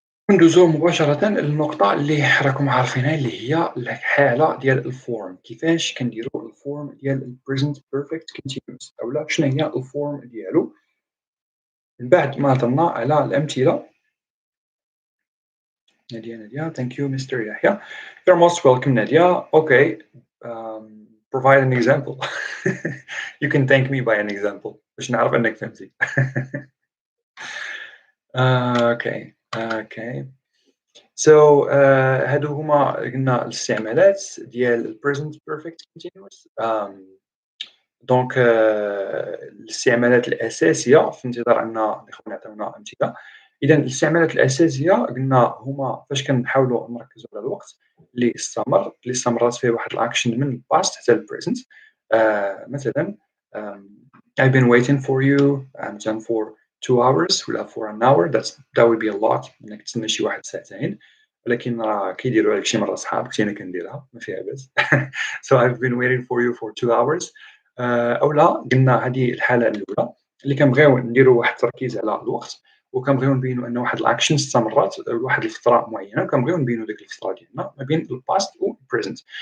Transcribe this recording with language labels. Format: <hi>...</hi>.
<ar>ندوزو مباشرة للنقطة اللي راكم عارفينها اللي هي الحالة ديال الform. كيفاش كنديرو الform ديال الpresent perfect continuous أولا شنو هي الform ديالو من بعد ما هضرنا على الأمثلة.</ar> <en>Nadia, thank you Mr. Yahya. You're most welcome Nadia. Okay, provide an example. You can thank me by an example</en> <ar>باش نعرف أنك فهمتي.</ar> <en>Okay.</en> <ar>So هادو هما قلنا الاستعمالات ديال الpresent perfect continuous. دونك الاستعمالات الأساسية في انتظار أن الإخوان يعطيونا أمثلة اذا الاستعمالات الاساسيه قلنا هما فاش كنحاولوا نركزوا على الوقت اللي استمرت فيه واحد الاكشن من الباست حتى البريزنت.</ar> <en>مثلا I've been waiting for you مثلا for 2 hours ولا for an hour. That would be a lot</en> <ar>انك تسنى شي واحد ساعتين، ولكن راه كيديروا هذاك الشيء مره صحاب، حتى انا كنديرها ما فيها باس.</ar> <en>So I've been waiting for you for 2 hours.</en> <ar>اولا قلنا هذه الحاله الاولى اللي كنبغيو نديروا واحد التركيز على الوقت، وكنبغيو نبينوا ان واحد الاكشن استمرت لواحد الفتره معينه، وكنبغيو نبينوا ديك الفتره ديالنا ما بين الباست والبريزنت.</ar>